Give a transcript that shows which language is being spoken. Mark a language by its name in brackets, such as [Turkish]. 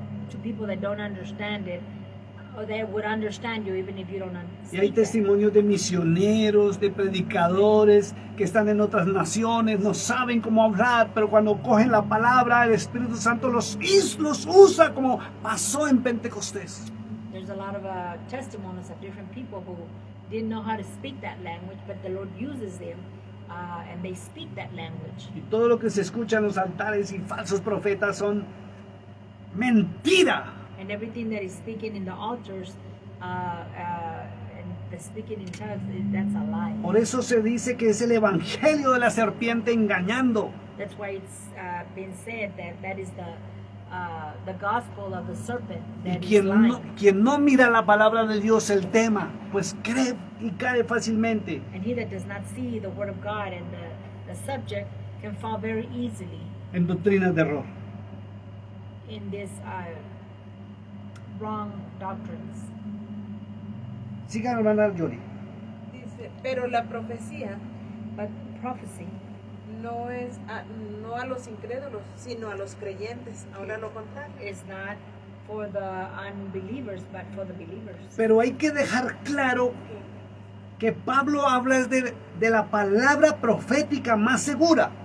[English] to people that don't understand it, or they would understand you even if you don't [Spanish] Y hay [English] speak that. [Spanish] testimonios de misioneros, de predicadores que están en otras naciones, no saben cómo hablar, pero cuando cogen la palabra, el Espíritu Santo los usa, como pasó en Pentecostés. [English] There's a lot of testimonies of different people who didn't know how to speak that language, but the Lord uses them and they speak that language. [Spanish] Y todo lo que se escucha en los altares y falsos profetas son mentira. [English] And everything that is speaking in the altars and the speaking in tongues, that's a lie. [Spanish] Por eso se dice que es el evangelio de la serpiente engañando. [English] That's why it's been said that that is the gospel of the serpent [Spanish] Y [English] that is lying. [Spanish] quien no mira la palabra de Dios, el tema, pues cree y cae fácilmente. [English] And he that does not see the word of God and the subject can fall very easily [Spanish] En doctrinas de error. [English] in this wrong doctrines. [Spanish] Sigan, hermana Johnny. dice, pero la profecía [English] But prophecy [Spanish] no es no a los incrédulos, sino a los creyentes. Ahora lo contrario. [English] is not for the unbelievers, but for the believers. [Spanish] Pero hay que dejar claro que Pablo habla de la palabra profética más segura.